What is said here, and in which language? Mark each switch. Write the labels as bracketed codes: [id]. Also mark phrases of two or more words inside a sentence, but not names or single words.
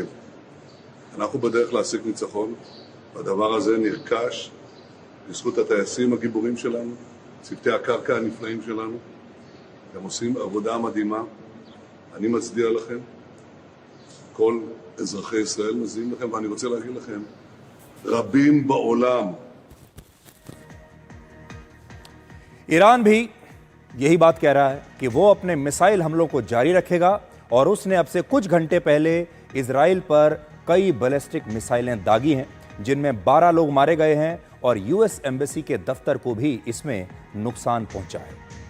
[he] אנחנו בדרך להשיג ניצחון, והדבר הזה נרכש בזכות הטייסים הגיבורים שלנו, צוותי הקרקע הנפלאים שלנו. הם עושים עבודה מדהימה. אני מצדיע לכם. כל אזרחי ישראל מזיעים לכם, ואני רוצה להגיד לכם, רבים בעולם. [hi] ईरान भी यही बात कह रहा है कि वो अपने मिसाइल हमलों को जारी रखेगा और उसने अब से कुछ घंटे पहले इजराइल पर कई बैलिस्टिक मिसाइलें दागी हैं, जिनमें 12 लोग मारे गए हैं और [en] US embassy [hi] के दफ्तर को भी इसमें नुकसान पहुंचा है।